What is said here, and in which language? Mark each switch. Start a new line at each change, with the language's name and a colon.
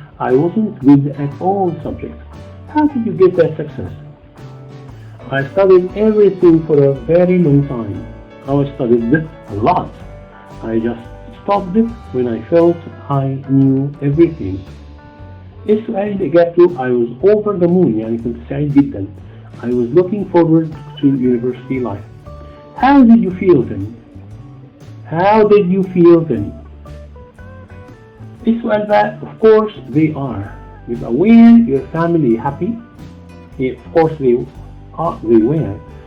English: I wasn't good at all subjects. How did you get that success? I studied everything for a very long time. I studied a lot. I just stopped when I felt I knew everything.
Arabic: السؤال اللي إجابته
English: I was over the moon
Arabic: يعني كنت سعيد جدا.
English: I was looking forward to university life. How did you feel then? How did you feel then?
Arabic: السؤال بقى
English: of course they are.
Arabic: يبقى
English: were your family happy? Yeah, of course they were.